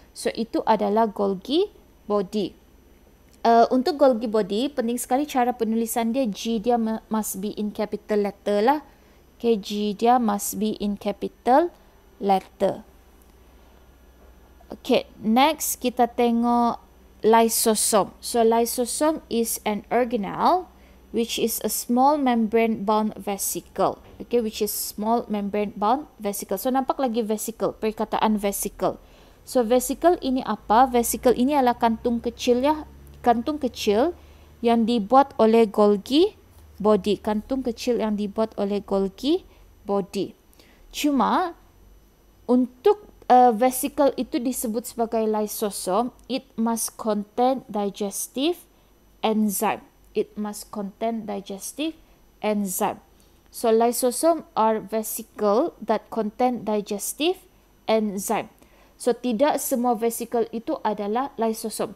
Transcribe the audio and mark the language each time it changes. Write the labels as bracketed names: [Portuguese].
[Malay] So itu adalah Golgi Body. Untuk Golgi Body, penting sekali cara penulisan dia. [English] G dia must be in capital letter lah. Okay, G dia must be in capital letter. Okay, next [Malay] kita tengok lysosome. [English] So lysosome is an organelle which is a small membrane bound vesicle. Okay, which is small membrane bound vesicle. [Malay] So nampak lagi vesicle, perkataan vesicle. So vesicle ini apa? Vesicle ini adalah kantung kecil ya, kantung kecil yang dibuat oleh Golgi Body. Kantung kecil yang dibuat oleh Golgi Body. Cuma untuk vesicle itu disebut sebagai lysosome, [English] it must contain digestive enzyme. It must contain digestive enzyme. So lysosome are vesicle that contain digestive enzyme. [Malay] So tidak semua vesicle itu adalah lysosome.